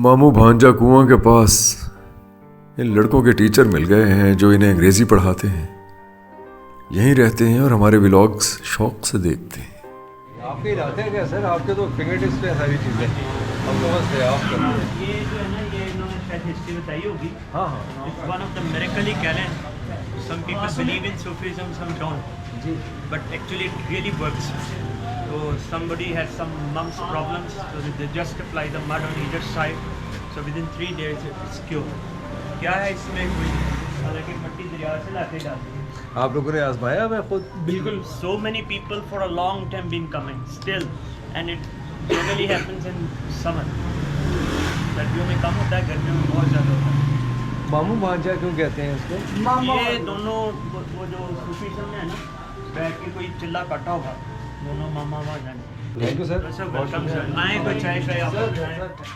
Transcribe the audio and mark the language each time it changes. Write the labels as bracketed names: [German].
[Hindi] मामू भांजा कुआं के पास इन लड़कों के टीचर मिल गए हैं जो इन्हें अंग्रेजी पढ़ाते हैं। यहीं रहते हैं और हमारे व्लॉग्स शौक से देखते हैं। आपके इलाके हैं क्या सर? आपके तो फिंगर टिप्स पे सारी चीज़ें, हम तो बस आप करते हैं। ये जो है ना, ये इन्होंने शायद हिस्ट्री बताई होगी. हाँ हाँ [English] It's one of the miracle [Hindi] ही कह लें. [English] Some people believe in Sufism, some don't. [Hindi] Ji. [English] But actually it really works. So somebody has some mumps problems, so they just apply the mud on either side. So within 3 days it's cured. [Hindi] क्या है इसमें कोई हालांकि मट्टी दरिया से लाके डालते हैं. आप लोगों ने आजमाया मैं खुद. बिल्कुल. [English] So many people for a long time been coming still, and it generally happens in summer. [Hindi] सर्दियों में कम होता है, गर्मियों में बहुत ज़्यादा होता है. मामू भांजा क्यों कहते हैं इसको? ये दोनों वो जो सूफीज़म में है ना, बैठ के कोई चिल्ला काटा होगा, दोनों मामा भांजा ने. Thank you sir. Sir welcome sir. आए कोई चाय शाय आप बनाएं.